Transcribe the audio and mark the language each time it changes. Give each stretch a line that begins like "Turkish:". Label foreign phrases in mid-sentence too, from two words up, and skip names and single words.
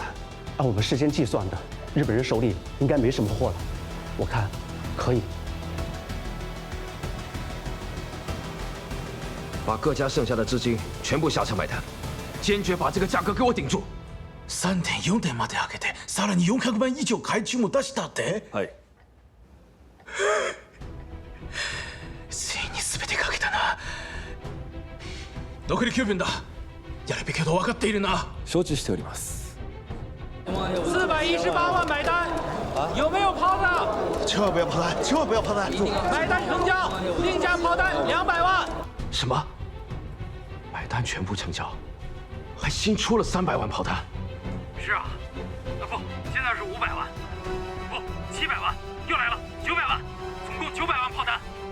Chinese: 按我们事先计算的，日本人手里应该没什么货了。我看可以。把各家剩下的资金全部下场买单。坚决把这个价格给我顶住。
Japanese: 3.4 点まで上げて、さらに400万以上買注も出したって。はい。ついに全てかけたな。残り9分だ。やるべきこと分かっているな。承知しております。
Chinese: 418 万买单，有没有抛的？千万不要抛单，千万不要抛单！买单成交，定价抛单200万。什么？买单全部成交？还新出了300万炮弹。是啊，不，现在是500万，不，700万，又来了900万，总共900万炮弹。